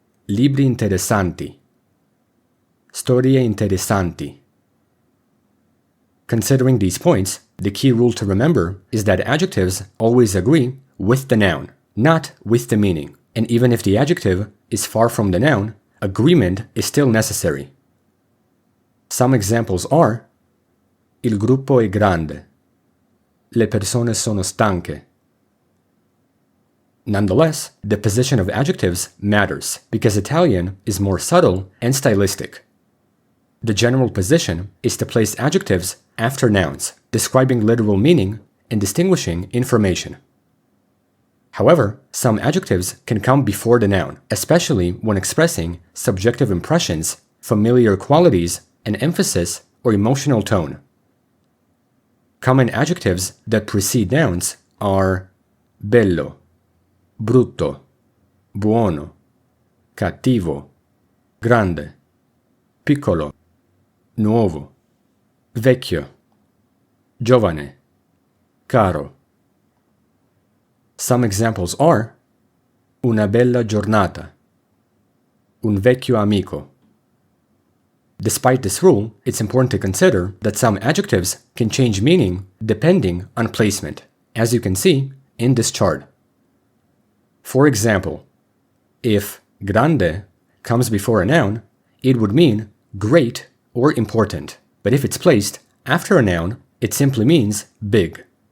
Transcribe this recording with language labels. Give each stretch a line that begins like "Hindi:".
Italian: Libri interessanti, storie interessanti.
English: Considering these points, the key rule to remember is that adjectives always agree with the noun, not with the meaning. And even if the adjective is far from the noun, agreement is still necessary. Some examples are:
Italian: il gruppo è grande. Le persone sono stanche.
English: Nonetheless, the position of adjectives matters because Italian is more subtle and stylistic. The general position is to place adjectives after nouns, describing literal meaning and distinguishing information. However, some adjectives can come before the noun, especially when expressing subjective impressions, familiar qualities, an emphasis, or emotional tone. Common adjectives that precede nouns are
Italian: bello, brutto, buono, cattivo, grande, piccolo, nuovo, vecchio, giovane, caro.
English: Some examples are
Italian: una bella giornata, un vecchio amico.
English: Despite this rule, it's important to consider that some adjectives can change meaning depending on placement, as you can see in this chart. For example, if grande comes before a noun, it would mean great or important, but if it's placed after a noun, it simply means big.